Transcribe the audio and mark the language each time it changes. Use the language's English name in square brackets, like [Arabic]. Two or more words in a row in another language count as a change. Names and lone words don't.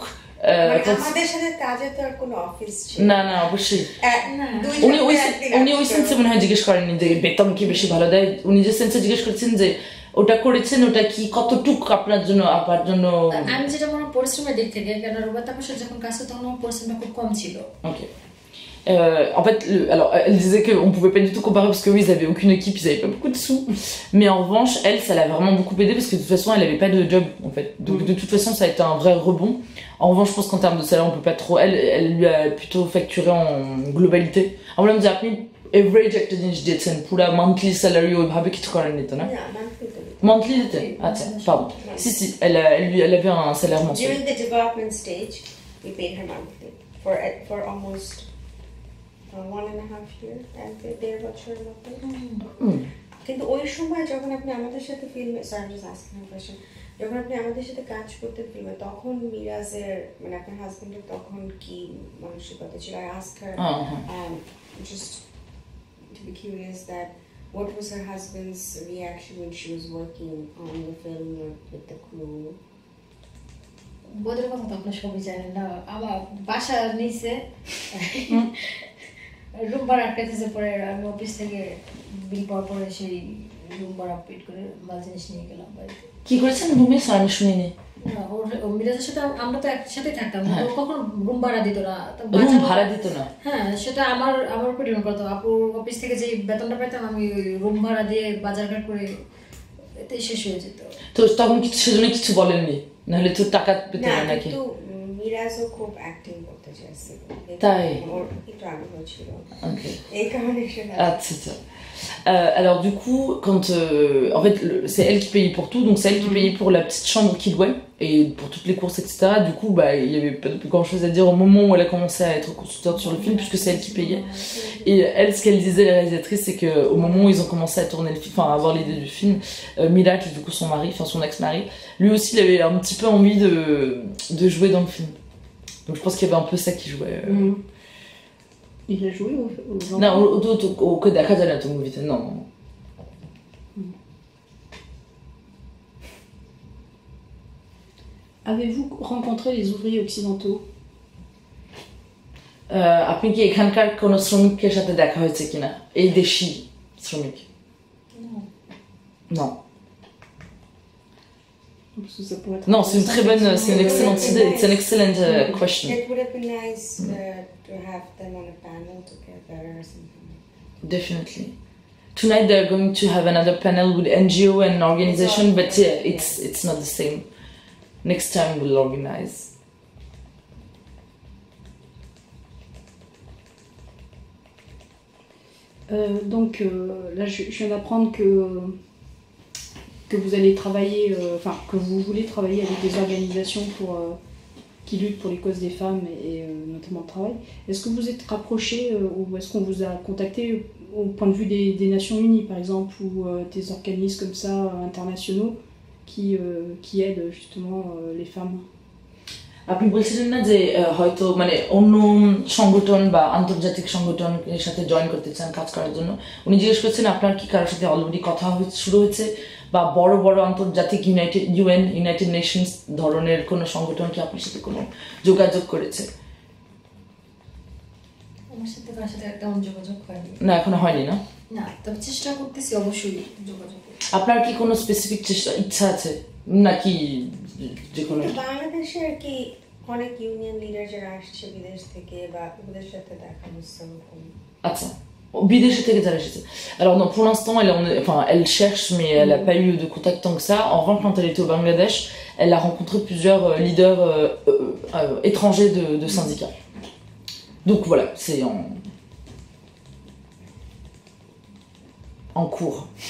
[Bangla] আমাদের সাথে কাজে তো আর কোনো অফিস ছিল না। না অবশ্যই উনি ওই সেন্সে মনে হয় জিজ্ঞেস করেননি যে বেতন কি বেশি ভালো দেয়। উনি যে সেন্সে জিজ্ঞেস করেছেন যে ওটা করেছেন ওটা কি কতটুক আপনার জন্য আপার জন্য। আমি যেটা মনে পরিশ্রমের দিক থেকে, কেন রুবাইত আপুর সাথে যখন কাজ করতাম তখন আমার পরিশ্রমটা খুব কম ছিল। Ok. [French] En fait, alors, elle disait qu'on pouvait pas du tout comparer parce que oui, ils avaient aucune équipe, ils avaient pas beaucoup de sous. Mais en revanche, elle, ça l'a vraiment beaucoup aidé parce que de toute façon, elle avait pas de job en fait. Donc de toute façon, ça a été un vrai rebond. En revanche, je pense qu'en termes de salaire, on peut pas trop. Elle lui a plutôt facturé en globalité. En même temps, [Bangla] average একটা জিনিস দিয়েছেন, পুরা [English] monthly salary [Bangla] ওইভাবে কিছু করেন নিত না? Monthly দিতেন? আচ্ছা, [French] pardon. Si, elle avait un salaire mensuel. [English] During the development stage, we paid her monthly for almost 1.5 years and [Bangla] দেড় বছরের মতো। কিন্তু ওই সময় যখন আপনি আমাদের সাথে ফিল্মে যখন আপনি আমাদের সাথে কাজ করতে ফিল্মে, তখন মিরাজের মানে আপনার হাজবেন্ডের তখন কি মানসিকতা ছিল? [English] I asked her just to be curious that what was her husband's reaction when she was working on the film with the crew? [Bangla] বোধের কথা তো আপনার সবই জানেন না, আমার বাসার নিচে রুম ভাড়া আটকাইতেছে, পরে আমি অফিস থেকে বিল পাওয়ার পরে সেই রুম ভাড়া পেড করে মাল জিনিস নিয়ে গেলাম বাড়িতে। কি করেছেন রুমে? আমি শুনিনি। মিরাজের সাথে আমরা তো একসাথে থাকতাম, ও কখনো রুম ভাড়া দিত না। রুম ভাড়া দিত না? হ্যাঁ, সেটা আমার উপর ডিপেন্ড করতো। আপুর অফিস থেকে যে বেতনটা পেতাম আমি রুম ভাড়া দিয়ে বাজারঘাট করে এতেই শেষ হয়ে যেত। তো তখন কিছু সেজন্য কিছু বলেননি? নাহলে তো টাকা পেতে না নাকি? মিরাজও খুব অ্যাক্টিং করতে চাইছিল, তাই ওর একটু আগ্রহ ছিল, এই কারণে সেটা। আচ্ছা। [French] Alors du coup, quand en fait c'est elle qui payait pour tout, donc c'est elle qui payait pour la petite chambre qu'il louait et pour toutes les courses, etc. Du coup, bah il y avait pas grand chose à dire au moment où elle a commencé à être consultante sur le film, puisque c'est elle qui payait. Et elle, ce qu'elle disait, la réalisatrice, c'est que au moment où ils ont commencé à tourner le film, enfin à avoir l'idée du film, Mila, qui est du coup son mari, enfin son ex-mari, lui aussi il avait un petit peu envie de jouer dans le film. Donc je pense qu'il y avait un peu ça qui jouait. Il a joué au Non, au que [Bangla] দেখা যায় না তো মুভিতে, [French] non. Avez-vous rencontré les ouvriers occidentaux? [Bangla] আপনি কি এখানকার কোন শ্রমিকের সাথে দেখা হয়েছে কিনা, এই দেশি শ্রমিক? [French] Non. Non, c'est une très bonne, c'est une excellente idée. [English] It's an excellent question. It would have been nice to have them on a panel together or something. Definitely. Tonight they're going to have another panel with NGO and organization, but yeah, it's not the same. Next time we'll organize. [French] Donc là, je viens d'apprendre que vous allez travailler, que vous voulez travailler avec des organisations qui luttent pour les causes des femmes et notamment le travail. Est-ce que vous êtes rapproché ou est-ce qu'on vous a contacté au point de vue des Nations Unies par exemple, ou des organismes comme ça internationaux qui aident justement les femmes? [Bangla] আপনি বলছিলেন না যে হয়তো মানে অন্য সংগঠন বা আন্তর্জাতিক সংগঠনের সাথে জয়েন করতে চান কাজ করার জন্য। উনি জিজ্ঞেস করছেন আপনার কি কারোর সাথে অলরেডি কথা শুরু হয়েছে, বা বড় বড় আন্তর্জাতিক ইউনাইটেড নেশনস ধরনের কোনো সংগঠন কি আপনার সাথে কোনো যোগাযোগ করেছে? আমার সাথে কারোর সাথে তেমন যোগাযোগ হয়নি। না, এখনো হয়নি। না, তবে চেষ্টা করতেছি অবশ্যই যোগাযোগ। আপনার কি কোনো স্পেসিফিক ইচ্ছা আছে নাকি যে কোনো? বাংলাদেশে আর কি অনেক ইউনিয়ন লিডার যারা আসছে বিদেশ থেকে, বা ওদের সাথে দেখা হচ্ছে। আচ্ছা, বিদেশে থেকে যারা এসেছে। [French] Alors non, pour l'instant elle cherche, mais elle n'a pas eu de contact tant que ça. En revanche, quand elle était au Bangladesh, elle a rencontré plusieurs leaders étrangers de syndicats. Donc voilà, c'est en cours.